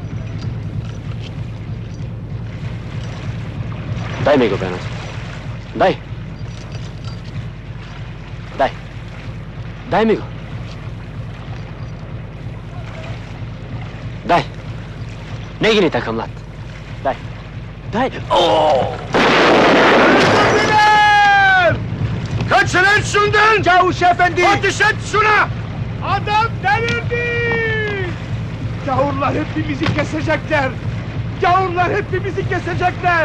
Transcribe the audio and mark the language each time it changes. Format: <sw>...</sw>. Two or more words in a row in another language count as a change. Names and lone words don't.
<mk>Дај ми го, Бенос. Дај. Дај. Дај ми го. Дај. Не гини така, млад. Дај. Дај.</mk> <tr>Kaçırın şundan! Çavuş efendi! Ateş et şuna! Adam delirdi! Gavurlar hepimizi kesecekler! Gavurlar hepimizi kesecekler!</tr>